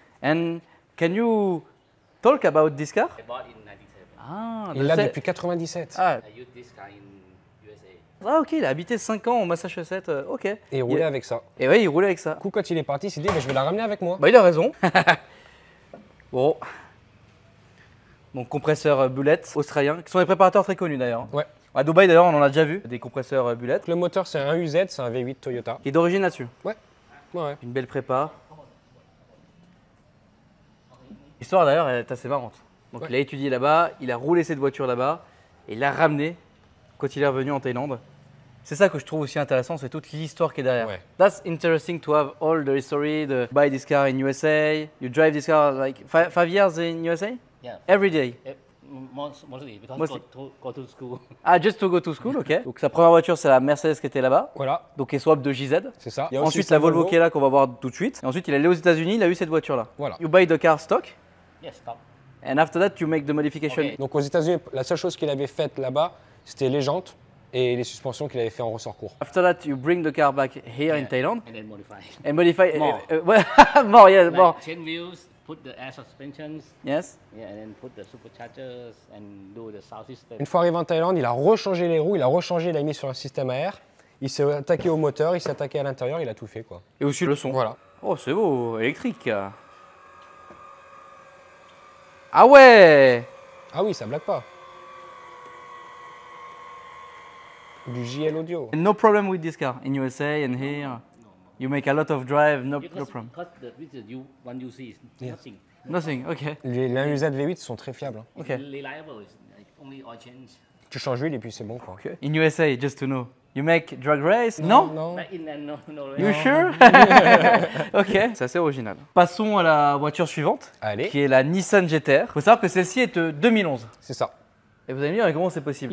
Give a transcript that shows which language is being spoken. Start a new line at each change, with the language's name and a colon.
English: And can you talk about this car? I bought in 97. Ah,
French: Il l'a depuis 97. Ah,
English: I used this car in USA.
French: ah, ok, il a habité 5 ans au Massachusetts. Ok. Et il roulait avec ça. Et ouais, il roulait avec ça. Du coup, quand il est parti, il s'est dit, mais je vais la ramener avec moi. Bah, il a raison. Bon. Donc, compresseur Bullet australien, qui sont des préparateurs très connus d'ailleurs. Ouais. À Dubaï d'ailleurs, on en a déjà vu, des compresseurs Bullet. Le moteur, c'est un UZ, c'est un V8 Toyota. Qui est d'origine là-dessus. Ouais. Une belle prépa. L'histoire d'ailleurs est assez marrante. Donc Ouais. il a étudié là-bas, il a roulé cette voiture là-bas et il l'a ramenée quand il est revenu en Thaïlande. C'est ça que je trouve aussi intéressant, c'est toute l'histoire qui est derrière. Ouais.
English: That's interesting to have all the history, to buy this car in USA. You drive this car like 5 years in USA? Yeah. Every day. Mostly because Mostly. go to school. Ah, just to go to school, ok.
French: Donc sa première voiture, c'est la Mercedes qui était là-bas. Voilà, Donc elle swap de JZ. c'est ça. Il y a aussi Ensuite, sa la Volvo qui est là, qu'on va voir tout de suite. Et ensuite, il est allé aux États-Unis, il a eu cette voiture-là. Voilà.
English: You buy the car stock, Yes, stop. and after that, you make the modification. Okay. Donc aux États-Unis, la seule chose qu'il avait faite là-bas, c'était les jantes et les suspensions qu'il avait fait en ressort court. After that, you bring the car back here in Yeah. Thailand And then modify. and modify. More. More, yeah, Like more. change wheels, put the air suspensions, Yes. yeah, and then put the superchargers and do the sound system.
French: Une fois arrivé en Thaïlande, il a rechangé les roues, il a mis sur un système à air. Il s'est attaqué au moteur, il s'est attaqué à l'intérieur, il a tout fait quoi. Et aussi le son. Voilà. Oh, c'est beau, électrique. Ah ouais. Ah oui, ça blague pas. Du JL audio.
English: No problem with this car in USA and here. You make a lot of drive, no problem. Because with the one you see is nothing. Nothing, ok.
French: Les UZ V8 sont très fiables. Hein. Ok.
English: It's reliable. It's like only oil change.
French: Tu changes l'huile et puis c'est bon quoi.
English: Okay. In USA, just to know, you make drag race? Non?
French: Non.
English: Back in and no. You sure? Ok,
French: c'est assez original. Passons à la voiture suivante, Allez. qui est la Nissan GT-R. Faut savoir que celle-ci est de 2011. C'est ça. Et vous allez me dire, mais comment c'est possible?